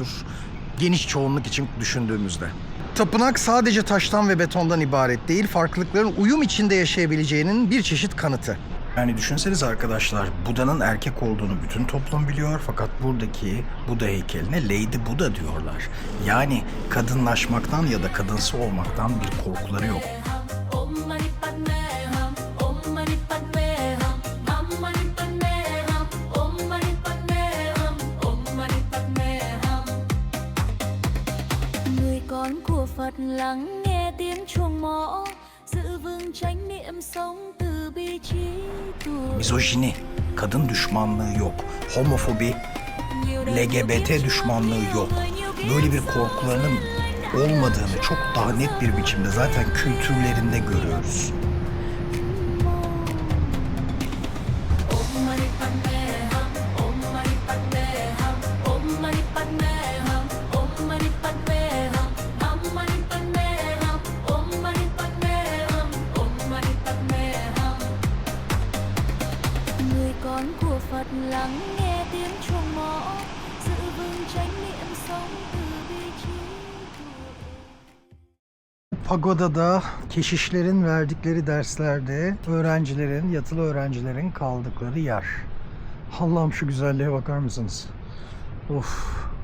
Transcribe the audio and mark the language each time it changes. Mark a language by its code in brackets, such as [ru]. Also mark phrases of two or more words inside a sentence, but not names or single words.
[tr] Geniş çoğunluk için düşündüğümüzde. Tapınak sadece taştan ve betondan ibaret değil, farklılıkların uyum içinde yaşayabileceğinin bir çeşit kanıtı. Yani düşünseniz arkadaşlar, Buda'nın erkek olduğunu bütün toplum biliyor fakat buradaki Buda heykeline [en] Lady Buddha [tr] diyorlar. Yani kadınlaşmaktan ya da kadınsı olmaktan bir korkuları yok. [sa] Om Mani Padme Hum, Om Mani Padme Hum, Om Mani Padme Hum, Om Mani Padme Hum, Om Mani Padme Hum. [vi] Người con của Phật lắng nghe tiếng chuông mõ, giữ vững chánh niệm sống từ bi trí tuệ. [tr] Mizojini, kadın düşmanlığı yok. Homofobi, LGBT düşmanlığı yok. Böyle bir korkularının olmadığını çok daha net bir biçimde zaten kültürlerinde görüyoruz. [sa] Om Mani Padme Hum, Om Mani Padme Hum, Om Mani Padme Hum, Om Mani Padme Hum, Om Mani Padme Hum, Om Mani Padme Hum, Om Mani Padme Hum. [vi] Người con của Phật lắng nghe tiếng chuông mõ, giữ vững chánh niệm sống từ bi trí tuệ. [tr] Pagoda'da keşişlerin verdikleri derslerde öğrencilerin, yatılı öğrencilerin kaldıkları yer. Allah'ım şu güzelliğe bakar mısınız? Of.